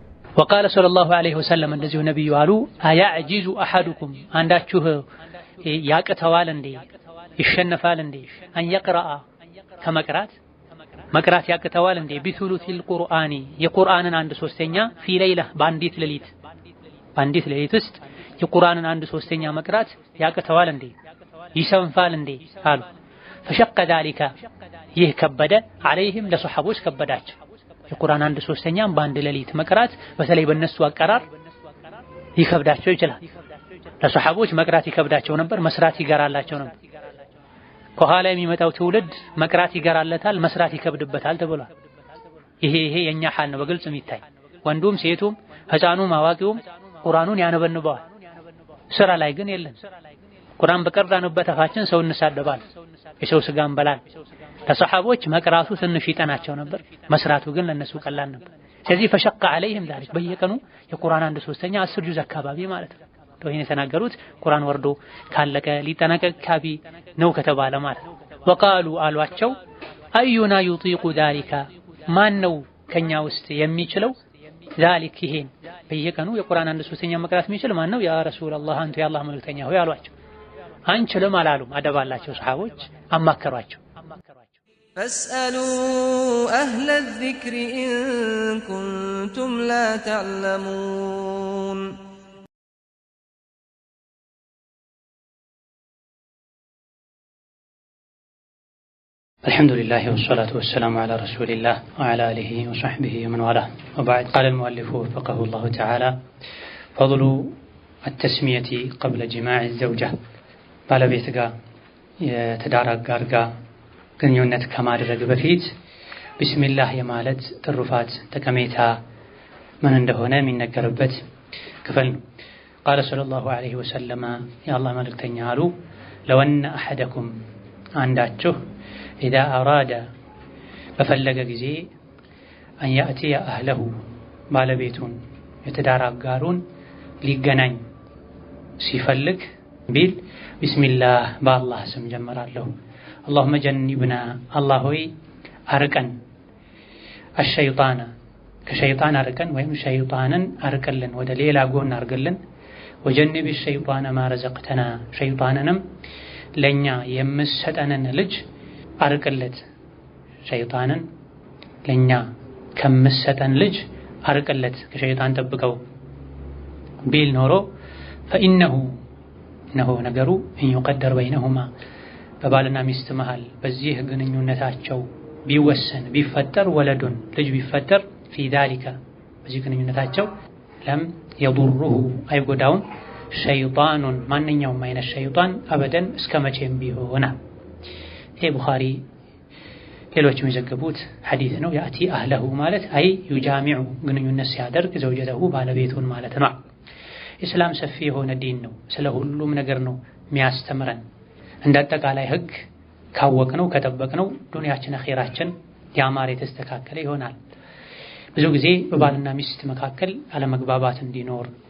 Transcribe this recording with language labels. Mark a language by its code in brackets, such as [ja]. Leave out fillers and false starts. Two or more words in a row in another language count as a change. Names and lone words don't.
[ar] وقال صلى الله عليه وسلم [am] እንደዚሁ ነብዩ አሉ [ar] أيعجز أحدكم [am] አንዳችሁ ያቅተዋል እንዴ ይሸነፋል እንዴ [ar] أن يقرأ [am] ከመቅራት ያቅተዋል እንዴ [ar] بثلث القرآن [am] የቁርአንን 1/3ኛ [ar] في ليلة [am] በአንዲት ሌሊት ውስጥ የቁርአንን 1/3ኛ መቅራት ያቅተዋል እንዴ ይሰንፋል እንዴ አሉ [ar] فشق ذلك [am] ይህ ከበደ عليهم ለሱሐቦች ከበዳቸው የቁርአን 1/3ኛም በአንድ ሌሊት መቅራት በተለይ በእነሱ አቀራር ይከብዳቸው ይችላል ለሱሐቦች መቅራት ይከብዳቸው ነበር መስራት ይገራላቸው ነበር ከኋላ የሚመጣው ትውልድ መቅራት ይገራለታል መስራት ይከብድበታል ተብሏል ይሄ የኛ ሐል ነው በግልጽ የሚታይ ወንዱም ሴቱም ህፃኑም አዋቂውም ቁርአኑን ያነበንበዋል ስራ ላይ ግን የለም ቁርአን በቀራንበት አፋችን ሰው እንሳደባል የሰው ስጋ እንበላል ለሱሐቦች መቅራቱ ትንሽ ይጠናቸው ነበር መስራቱ ግን ለነሱ ቀላል ነበር ስለዚህ [ar] فشق عليهم [am] ذلك በየቀኑ የቁርአን 1/3ኛ 10 ጁዝ አካባቢ ማለት ነው ይሄን የተናገሩት ቁርአን ወርዶ ካለቀ ሊጠናቀቅ ካቢ ነው ከተባለ ማለት ነው وقالوا አሏቸው [ar] أينا يطيق ذلك [am] ማን ነው ከኛ ውስጥ የሚችለው ذلك ይሄን በየቀኑ የቁርአን 1/3ኛ መቅራት የሚችል ማን ነው [ar] يا رسول الله [am] አንተ የአላህ መልእክተኛ ሆይ አሏቸው አንችልም አላሉም አደባላቸው ሱሐቦች አማከሯቸው [ar] فاسألوا أهل الذكر إن كنتم لا تعلمون الحمد لله والصلاة والسلام على رسول الله وعلى آله وصحبه ومن والاه وبعد قال المؤلف وفقه الله تعالى فضل التسمية قبل جماع الزوجة [am] ባለቤት ጋር የትዳር አጋር ጋር ግንኙነት ከማድረግ በፊት ቢስሚላህ የማለት ትሩፋት ጠቀሜታ ምን እንደሆነ የሚነገርበት ክፍል ነው [ar] قال صلى الله عليه وسلم يا الله [am] መልእክተኛ አሉ [ar] لو أن أحدكم [am] አንዳችሁ [ar] إذا أراد [am] በፈለገ ጊዜ [ar] أن يأتي أهله [am] ባለቤቱን የትዳር አጋሩን ሊገናኝ ሲፈልግ ቢል ቢስሚላህ በአላህ ስም ጀምራለሁ [ar] اللهم جنبنا الله [am] ሆይ አርቀን الشيطان ከሸይጣን አርቀን ወይም ሸይጣንን አርቀልን ወደ ሌላ ጎን አርገልን [ar] وجنب الشيطان ما رزقتنا [am] ሸይጣንንም ለኛ የምሰጠንን ልጅ አርቀለት ሸይጣንን ለኛ ከምሰጠን ልጅ አርቀለት ከሸይጣን ጠብቀው ቢል ኖሮ فإنه ነገሩ [ar] ان يقدر بينهما [am] በባልና ሚስት መሃል በዚህ ግንኙነታቸው ቢወሰን ቢፈጠር ወለዱን ልጅ ቢፈጠር في ذلك በዚህ ግንኙነታቸው [ar] لم يضره [am] አይጎዳውም ሸይጣኑን ማንኛውም አይነት ሸይጣን አበደን እስከመቼም ቢሆን ይሄ ቡኻሪ ሌሎች የሚዘግቡት ሐዲስ ነው [ar] يأتي أهله [am] ማለት አይ يجامع ግንኙነት ሲያደርግ ዘውጀተሁ ባለቤቱን ማለት ነው ኢስላም ሰፊ የሆነ ዲን ነው ስለ ሁሉም ነገር ነው የሚያስተምረን እንደ አጠቃላይ ህግ ካወቅነው ከጠበቅነው ዱንያችን አኺራችን ያማረ የተስተካከለ ይሆናል ብዙ ጊዜ በባልና ሚስት መካከል አለመግባባት እንዲኖር